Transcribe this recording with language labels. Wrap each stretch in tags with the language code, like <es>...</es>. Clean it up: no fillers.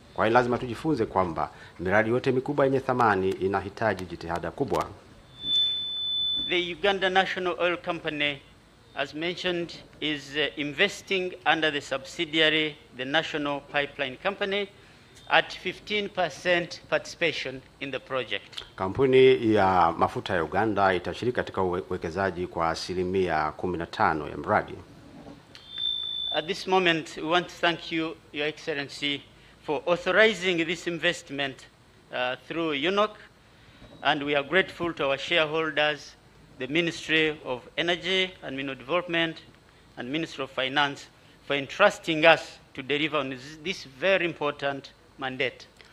<sw>Kwa hiyo lazima tujifunze kwamba miradi yote mikubwa yenye thamani inahitaji jitihada kubwa.</sw> <en>The Uganda National Oil Company, as mentioned, is investing under the subsidiary, the National Pipeline Company, at 15% participation in the project.</en> <sw>Kampuni ya mafuta ya Uganda itashiriki katika uwekezaji kwa asilimia 15 ya mradi.</sw> <en>At this moment, we want to thank you, Your Excellency, for authorizing this investment through UNOC, and we are grateful to our shareholders, the Ministry of Energy and Mineral Development and Ministry of Finance, for entrusting us to deliver on this very important mandate.</en>